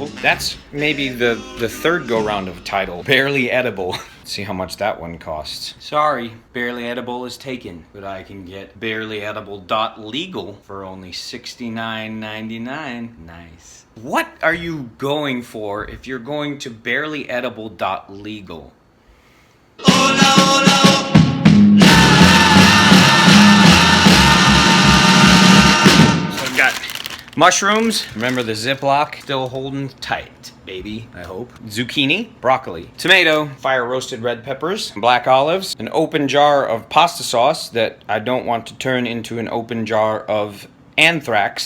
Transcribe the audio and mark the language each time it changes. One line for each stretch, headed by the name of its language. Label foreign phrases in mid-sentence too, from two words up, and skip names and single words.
English: That's maybe the third go-round of a title. Barely edible. See how much that one costs. Sorry, barely edible is taken, but I can get barelyedible.legal for only $69.99. Nice. What are you going for if you're going to barelyedible.legal?
Spanish: Hola, hola,
English: so I've got mushrooms. Remember the Ziploc? Still holding tight, baby, I hope. Zucchini, broccoli, tomato, fire roasted red peppers, black olives, an open jar of pasta sauce that I don't want to turn into an open jar of anthrax.